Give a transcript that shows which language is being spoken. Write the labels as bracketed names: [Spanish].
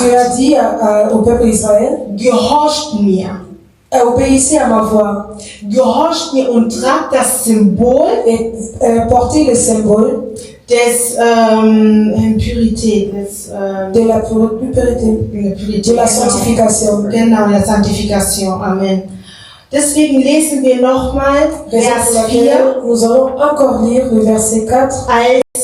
[French] Dieu a dit au peuple d'Israël, [German] gehorcht mir. [French] obéissez à ma voix [German] Gehorcht mir und tragt das Symbol [French] et portez le symbole [German] des Purität, des [French] de la pureté, de la sanctification. [German] Genau, der Sanctification. Amen. Deswegen lesen wir nochmal [French] Raison pour [German] Vers 4, [French] laquelle nous allons encore lire le verset 4.